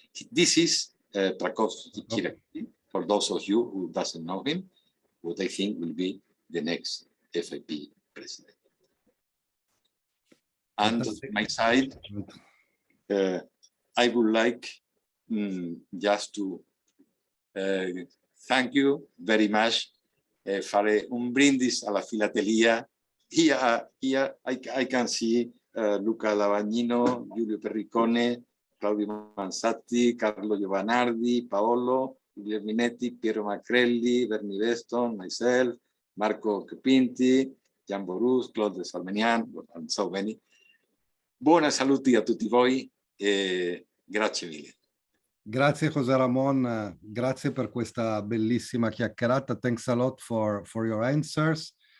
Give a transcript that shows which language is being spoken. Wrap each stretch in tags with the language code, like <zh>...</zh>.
<en>This is Trakowski, for those of you who doesn't know him, what I think will be the next FIP president. And on my side, I would like just to thank you very much.</en> <it>Fare un brindis alla filatelia.</it> <en>Here I can see Luca Lavagnino, Giulio Perricone, Claudio Mansatti, Carlo Giovanardi, Paolo Guglielminetti, Piero Macrelli, Bernie Weston, myself, Marco Capinti, Gian Borus, Claude Salmenian, and so many.</en> <it>Buona salute a tutti voi e grazie mille. Grazie Jose Ramon, grazie per questa bellissima chiacchierata.</it> <en>Thanks a lot for your answers.</en>